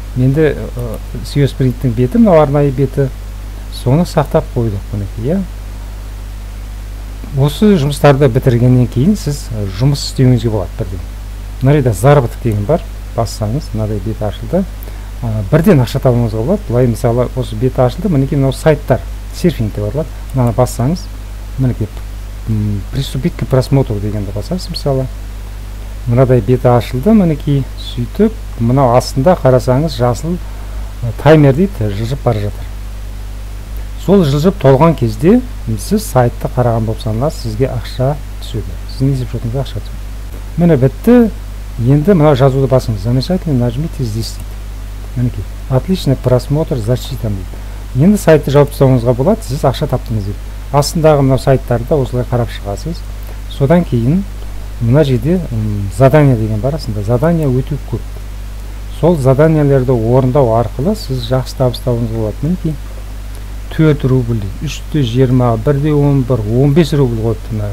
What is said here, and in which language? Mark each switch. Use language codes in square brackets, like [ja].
[kk] Менде SEO Sprinttің беті, мынау арнайы беті, соны сақтап қойдық мінекей. Осы жұмыстарды бітіргеннен кейін сіз жұмыс істеуіңізге болады бірден. Мынада заработок деген бар, бассаңыз, мынадай бет ашылды. Бірден ақша табуыңызға болады. Бұлай мысалы осы бет ашылды, мінекей мынау сайттар, серфингте барлар. Мынаны бассаңыз, мінекей [ru] приступить к просмотру [kk] дегенді басасыз, мысалы. Мынадай беті ашылды, мінекей сөйтіп, мынау астында қарасаңыз жасыл таймер дейді, жылжып бара жатыр. Сол жылжып толған кезде сіз сайтты қараған болып саналасыз, сізге ақша түседі. Сіздің есепшотыңызға ақша түседі. Міне бітті. Енді мына жазуды басыңыз. [ru] Замечательно, нажмите здесь. [kk] Мінекей. [ru] Отличный просмотр, защита [kk] дейді. Енді сайтты жауып тастауыңызға болады, сіз ақша таптыңыз дейді. Астындағы мынау сайттарды осылай қарап шығасыз. Содан кейін мына жерде задание деген бар, астында задание өте көп. Сол заданияларды орындау арқылы сіз жақсы табыс табуыңызға болады. Мінекей 4 рубль, 320, 1-11, 15 рубль қойыпты.